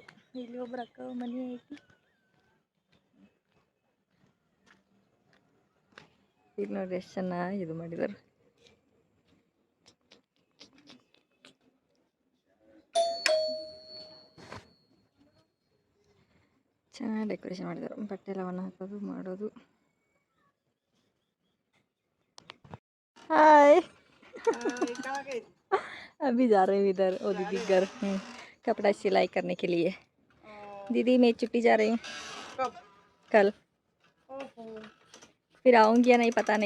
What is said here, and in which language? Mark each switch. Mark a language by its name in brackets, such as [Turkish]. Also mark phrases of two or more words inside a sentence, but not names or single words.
[Kannada] ಇಲ್ಲಿ ಒಬ್ರು ಅಕ್ಕ ಮನೆ ಐತಿ. ಇಲ್ಲಿ ನೋಡ್ರಿ ಎಷ್ಟು ಚೆನ್ನಾಗಿ ಇದು ಮಾಡಿದಾರೆ. ಚೆನ್ನಾಗಿ ಡೆಕೋರೇಷನ್ ಮಾಡಿದ್ದಾರೆ. ಬಟ್ಟೆ ಲವಣ ಹಾಕೋದು ಮಾಡೋದು. [Hindi] हाय अभी जा रहे हैं इधर ओ दीदी घर कपड़ा सिलाई करने के लिए. दीदी मैं छुट्टी जा रही हूँ. कब? कल. फिर आऊँगी या नहीं पता नहीं.